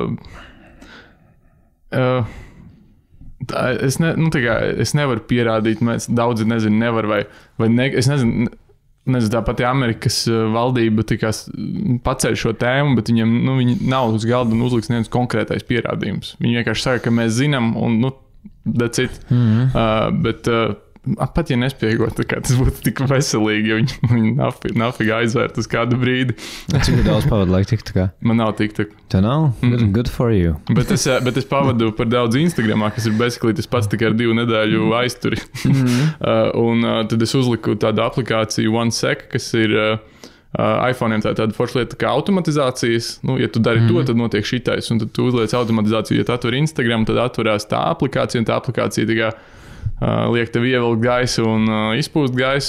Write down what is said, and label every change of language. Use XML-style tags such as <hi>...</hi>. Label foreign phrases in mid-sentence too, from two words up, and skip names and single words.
<lv>es nevaru pierādīt, daudzi nezinu, nevar vai ne, es nezinu, tā pati Amerikas valdība paceļ šo tēmu, bet viņiem viņi nav uz galda un uzliks neviens konkrētais pierādījums. Viņi vienkārši saka, ka mēs zinām, un</lv> <en>that's it.</en> <lv>Bet pat ja nespiegot, tas būtu tik veselīgi, ja viņi nafīgi aizvērt uz kādu brīdi. Cik daudz pavadu laiku TikTokā? Man nav TikTok. Tev nav?</lv> <en>Good for you.</en> <lv>Bet es pavadu par daudz Instagramā, kas ir basically tas pats tikai ar 2 nedēļu aizturi. Un tad es uzliku tādu aplikāciju OneSec, kas ir iPhone'iem tāda forša lieta kā automatizācijas. Ja tu dari to, tad notiek šitais, un tad tu uzliec automatizāciju. Ja tu atver Instagram, tad atverās tā aplikācija, un tā aplikācija tikai liek tev ievilkt gaisu un izpūst gaisu.</lv>